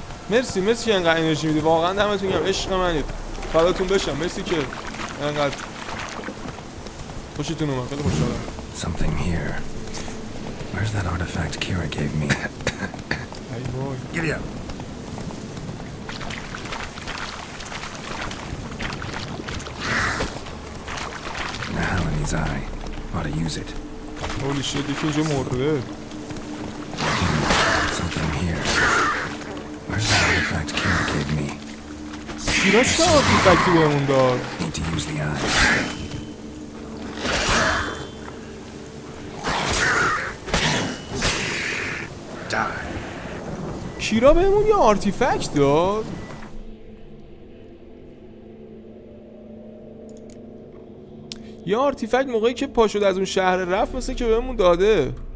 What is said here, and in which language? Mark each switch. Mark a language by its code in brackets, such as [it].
[fa] مرسی که انقدر انرژی میدی، واقعا دمتون گرم، عشق منید، فداتون بشم. مرسی که انقدر خوشتون اومد، خیلی خوشحالم. [en] Something here. Where's that artifact Kira gave me? Hey boy. Giddy up. The Halani's eye. Ought to use it. Holy shit, [fa] یکی اینجا مرده. [en] Something here. Where's that artifact Kira gave me? [fa] کیرا چه آرتیفکتی بهمون داد؟ [en] Need to use the eye. [fa] کیرا بهمون یه آرتیفکت داد؟ یه آرتیفکت موقعی که پا شد از اون شهر رفت مثل که بهمون داده.